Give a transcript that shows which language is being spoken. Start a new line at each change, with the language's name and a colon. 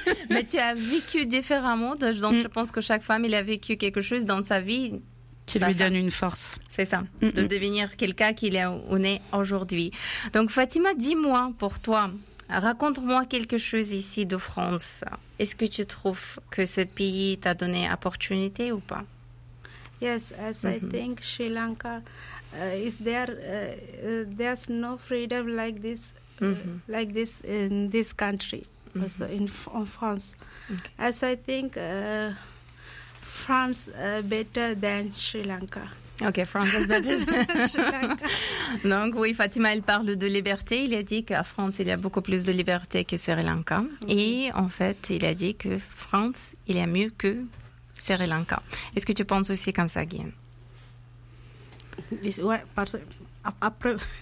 French: Mais tu as vécu différemment. Donc, je pense que chaque femme, il a vécu quelque chose dans sa vie qui lui donne une force. C'est ça, de devenir quelqu'un qu'il est où on est aujourd'hui. Donc, Fatima, dis-moi pour toi, raconte-moi quelque chose ici de France. Est-ce que tu trouves que ce pays t'a donné opportunité ou pas?
English: Yes, as I think Sri Lanka is there. There's no freedom like this. Like this in this country, also in France. As I think, France better than Sri Lanka. Ok, France is better than Sri Lanka.
French: Donc oui, Fatima, elle parle de liberté. Il a dit qu'à France, il y a beaucoup plus de liberté que Sri Lanka. Et en fait, il a dit que France, il y a mieux que Sri Lanka. Est-ce que tu penses aussi comme ça, Guyane? Oui, parce qu'après...